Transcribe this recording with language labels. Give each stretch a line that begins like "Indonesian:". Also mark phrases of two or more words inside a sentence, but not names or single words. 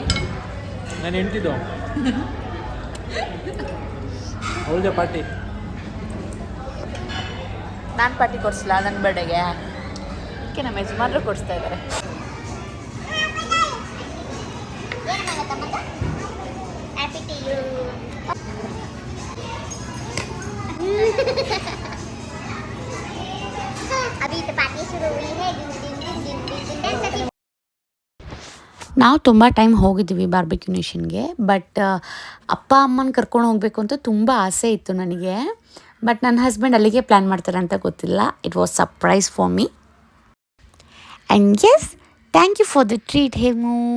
Kannada: ನಾನು ಹೇಳ್ತಿದ್ದು ಅವಳದೇ ಪಾರ್ಟಿ. ನಾನು ಪಾರ್ಟಿ ಕೊಡಿಸಲ್ಲ ನನ್ನ ಬರ್ಡೇಗೆ, ಅದಕ್ಕೆ ನಮ್ಮ ಯಜಮಾನ್ರು ಕೊಡಿಸ್ತಾ ಇದ್ದಾರೆ.
English: happy to you.
Hindi: अभी तो पार्टी शुरू हुई है दिन दिन दिन दिन दिन ड्यान्स आಗಿ.
Kannada: ನಾವು ತುಂಬ ಟೈಮ್ ಹೋಗಿದ್ದೀವಿ ಬಾರ್ಬಿಕ್ಯೂ ನೇಷನ್ಗೆ. ಬಟ್ ಅಪ್ಪ ಅಮ್ಮನ ಕರ್ಕೊಂಡು ಹೋಗಬೇಕು ಅಂತ ತುಂಬ ಆಸೆ ಇತ್ತು ನನಗೆ. ಬಟ್ ನನ್ನ ಹಸ್ಬೆಂಡ್ ಅಲ್ಲಿಗೆ ಪ್ಲ್ಯಾನ್ ಮಾಡ್ತಾರೆ ಅಂತ ಗೊತ್ತಿಲ್ಲ.
English: It was surprise for me. And yes, thank you for the treat Hemu.